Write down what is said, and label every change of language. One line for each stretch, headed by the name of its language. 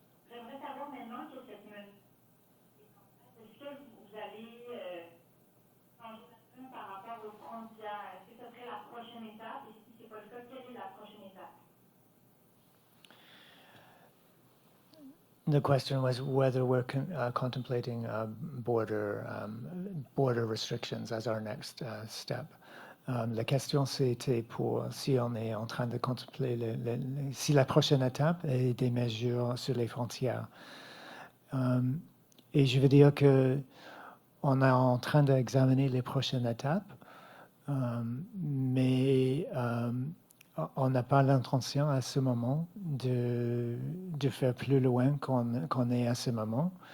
French: J'aimerais savoir maintenant que cette mesure est en place, est-ce que vous allez changer d'action par rapport aux frontières? Est-ce que ce serait la prochaine étape? Et si ce n'est pas le cas, quelle est la prochaine étape?
English: The question was whether we're contemplating border restrictions as our next step.
French: La question c'était pour si on est en train de contempler si la prochaine étape est des mesures sur les frontières. Et je veux dire que on est en train d'examiner les prochaines étapes, mais on n'a pas l'intention à ce moment de faire plus loin qu'on est à ce moment.